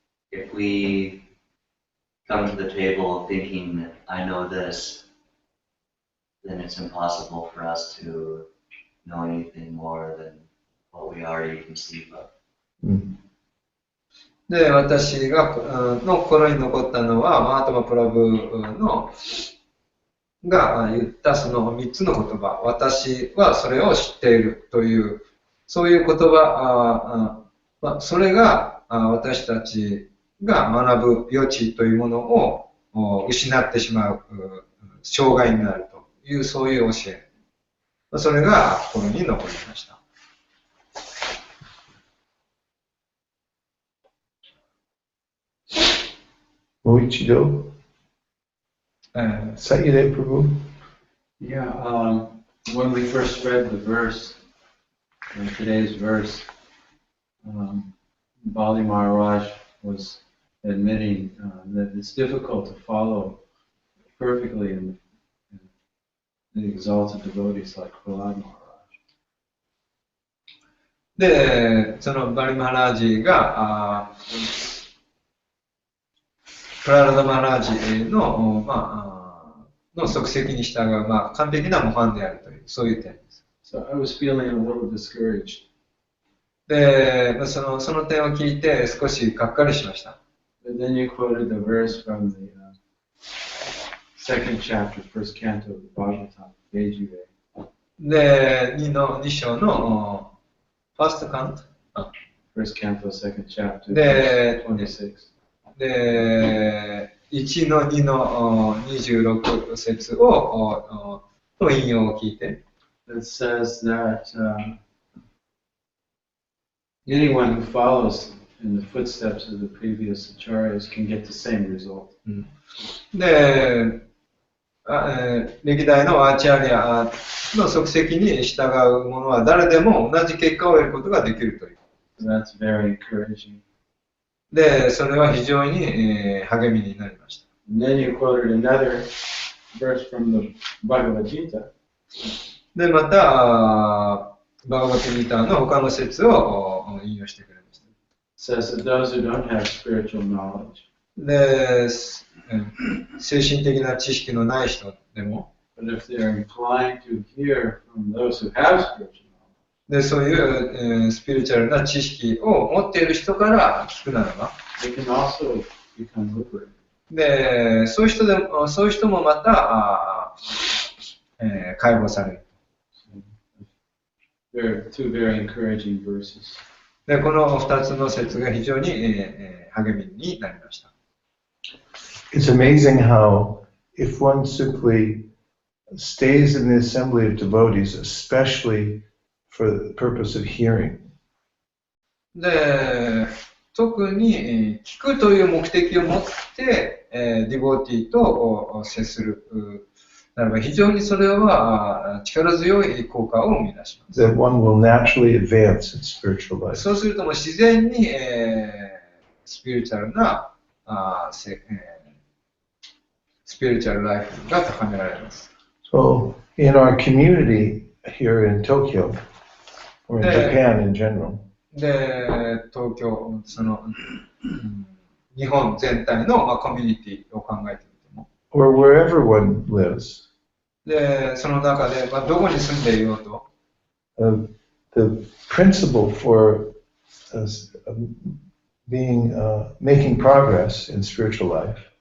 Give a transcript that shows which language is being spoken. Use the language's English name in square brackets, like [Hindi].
[English] If we come to the table thinking, I know this, then it's impossible for us to know anything more than what we already conceive of. [Japanese] で、私がの心に残ったのは、マハトマプラブが言ったその3つの言葉、私はそれを知っているという、そういう言葉、それが私たちが学ぶ余地というものを失ってしまう障害になるという、そういう教え。それが心に残りました。 Moichido? Satyade Prabhu? [English] Yeah, when we first read the verse, today's verse, Bali Maharaj was admitting that it's difficult to follow perfectly in the exalted devotees like Prahlad Maharaj. [Japanese] で、そのバリマハラージがプララダマハラージの、の足跡に従う、完璧な模範であるという、そういう点です。 [English] So I was feeling a little discouraged. [Japanese] で、その点を聞いて少しがっかりしました。 [English] And then you quoted the verse from the second chapter, first canto of the Bhagavatam, Vejive. [Japanese] で、2章の [English] First canto? First canto, second chapter, [Japanese] で、 [English] 26. [Japanese] で、1の2の26節をの引用を聞いて。 [English] It says that anyone who follows in the footsteps of the previous acharyas can get the same result. [Japanese] で、歴代のアーチャリアの足跡に従う者は誰でも同じ結果を得ることができるという。 [English] That's very encouraging. [Japanese] で、それは非常に、励みになりました。 [English] And then you quoted another verse from the Bhagavad Gita. [Japanese] で、また、バガバットギーターの他の説を引用してくれました。 [English] It says that those who don't have spiritual knowledge, [Japanese] で、精神的な知識のない人でも、 [English] but if they are inclined to hear from those who have spiritual knowledge, [Japanese] でそういう、スピリチュアルな知識を持っている人から聞くならば、 [English] they can also become liberated. [Japanese] でそういう人もまた、解放される。 [English] There are two very encouraging verses. [Japanese] でこの2つの説が非常に、励みになりました。 [English] It's amazing how, if one simply stays in the assembly of devotees, especially for the purpose of hearing, [Japanese] で特に、聞くという目的を持って、ディボーティーと接するならば、非常にそれは力強い効果を生み出します。 [English] that one will naturally advance in spiritual life. [Japanese] そうするともう自然に、スピリチュアルな、スピリチュアルライフが高められます。 [English] So, in our community here in Tokyo, or in Japan in general, [Japanese] で、東京、日本全体の、コミュニティを考えてみても、 [English] or wherever one lives, [Japanese] で、その中で、どこに住んでいようと、 [English] the principle for making progress in spiritual life